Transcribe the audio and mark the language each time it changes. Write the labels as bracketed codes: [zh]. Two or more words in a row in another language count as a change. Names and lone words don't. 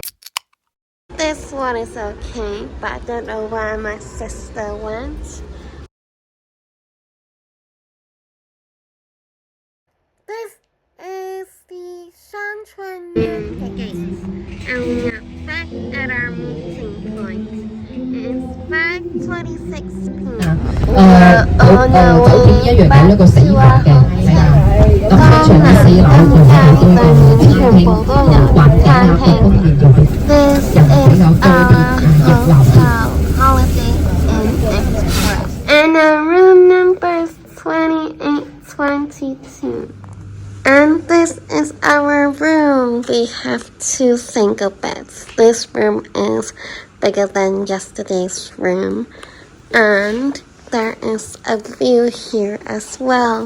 [en] This one is okay, but I don't know why my sister went. This is the Shanchuan gate, and we are back at our meeting point. It's 5:26 p.m. [yue] 酒店一樣有一個死角嘅，咁商場嘅4樓仲有好多嘅餐廳、環境各方面就會人比較多啲熱鬧啲。 [en] HolidayInn Express. And our room number is 2822. And this is our 2 single beds. This room is bigger than yesterday's room, and there is a view here as well.